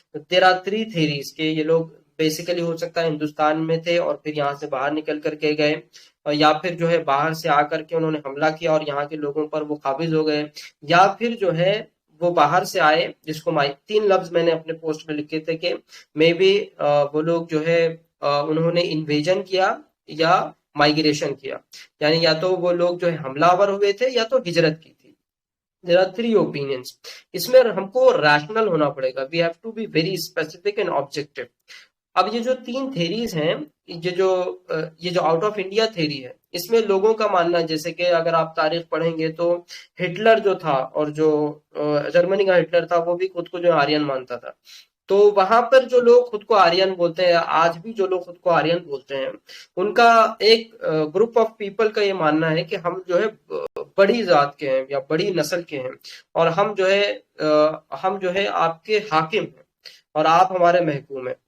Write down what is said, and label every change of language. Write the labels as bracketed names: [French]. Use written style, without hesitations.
[English] there are 3 theories [Urdu] کہ یہ لوگ بیسیکلی ہو سکتا ہے ہندوستان میں تھے اور پھر یہاں سے باہر نکل کر کے گئے، یا پھر جو ہے باہر سے آ کر کے انہوں نے حملہ کیا اور یہاں کے لوگوں پر وہ قابض ہو گئے، یا پھر جو ہے وہ باہر سے آئے جس کو 3 لفظ میں نے اپنے پوسٹ میں لکھے تھے کہ مے بی وہ لوگ جو ہے انہوں نے انویژن کیا یا مائگریشن کیا، یعنی یا تو وہ لوگ جو ہے حملہ آور ہوئے تھے یا تو ہجرت کی تھی. [English] There are 3 opinions. [Urdu] اس میں ہم کو ریشنل ہونا پڑے گا. [English] We have to be very specific and objective. [Urdu] اب یہ جو 3 تھیریز ہیں، یہ جو آؤٹ آف انڈیا تھیری ہے، اس میں لوگوں کا ماننا، جیسے کہ اگر آپ تاریخ پڑھیں گے تو ہٹلر جو تھا اور جو جرمنی کا ہٹلر تھا وہ بھی خود کو جو آرین مانتا تھا. تو وہاں پر جو لوگ خود کو آرین بولتے ہیں، آج بھی جو لوگ خود کو آرین بولتے ہیں، ان کا ایک گروپ آف پیپل کا یہ ماننا ہے کہ ہم جو ہے بڑی ذات کے ہیں یا بڑی نسل کے ہیں، اور ہم جو ہے آپ کے حاکم ہیں اور آپ ہمارے محکوم ہیں.